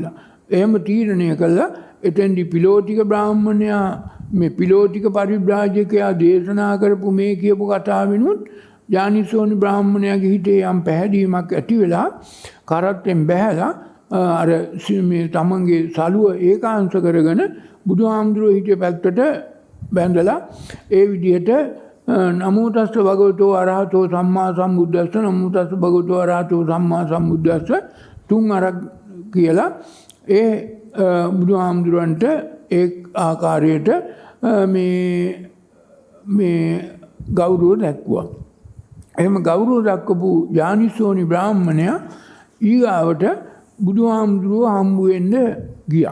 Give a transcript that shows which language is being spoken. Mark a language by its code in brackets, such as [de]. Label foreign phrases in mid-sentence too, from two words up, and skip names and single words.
[si] එහෙම තීරණය කළා එතෙන්දි පිලෝතික බ්‍රාහ්මණයා මේ පිලෝතික පරිබ්‍රාජකයා දේශනා කරපු මේ කියපු කතාවෙනුත් යානිසෝනි බ්‍රාහ්මණයාගේ හිතේ යම් පැහැදීමක් ඇති වෙලා කරත්තෙන් බැහැලා අර මේ තමන්ගේ සලුව ඒකාංශ කරගෙන බුදුහාමුදුරුවෝ හිතේ පැත්තට බැඳලා ඒ විදිහට [pi] නමෝ තස්ස භගවතෝ අරහතෝ සම්මා සම්බුද්දස්ස නමෝ තස්ස භගවතෝ අරහතෝ සම්මා සම්බුද්දස්ස [si] තුන් අරක් කියලා ඒ බුදුහාමුදුරන්ට ඒ ආකාරයට මේ ගෞරව දැක්වුවා. එහෙම ගෞරව දක්වපු යානිසෝනි බ්‍රාහ්මණයා ඊගාවට බුදුහාමුදුරුව හම්බු වෙන්න ගියා.